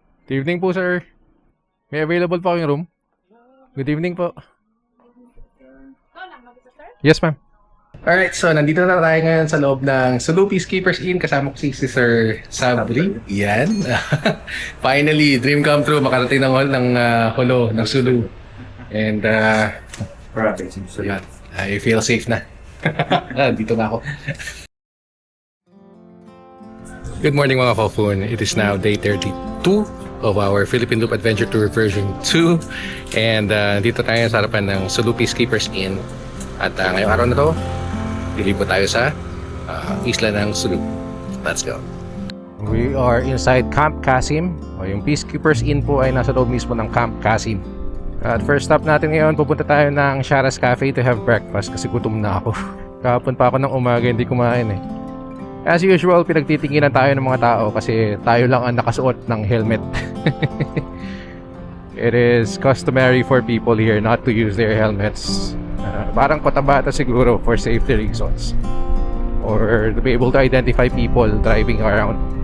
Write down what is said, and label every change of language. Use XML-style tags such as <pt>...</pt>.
<en>Good evening</en> <tl>po, sir. May available po yung room?</tl> <en>Good evening po.</en> <tl>Yes, ma'am. Alright, so nandito na tayo ngayon sa loob ng Sulu Peacekeepers Inn. Kasama ko si Sir Sabri. Yan.</tl> <en>Finally, dream come true.</en> <tl>Makarating ng Holo, ng Sulu. And, yan.</tl> <en>I feel safe</en> <tl>na. Dito na ako.</tl> <en>Good morning mga Kofun. It is now day 32 of our Philippine Loop Adventure Tour version 2.</en> <tl>And dito tayo sa harapan ng Sulu Peacekeepers Inn. At ngayong araw na to, dilipo tayo sa isla ng Sulu.</tl> <en>Let's go. We are inside Camp Kasim.</en> <tl>Yung Peacekeepers Inn po ay nasa loob mismo ng Camp Kasim. At first stop natin ngayon, pupunta tayo ng Sharas Cafe</tl> <en>to have breakfast</en> <tl>kasi gutom na ako. Kahapon pa ako ng umaga, hindi kumain eh. As usual, pinagtitinginan tayo ng mga tao kasi tayo lang ang nakasuot ng helmet.</tl> <en>It is customary for people here not to use their helmets.</en> <tl>Parang kotabata siguro</tl> <en>for safety reasons. Or to be able to identify people driving around.</en>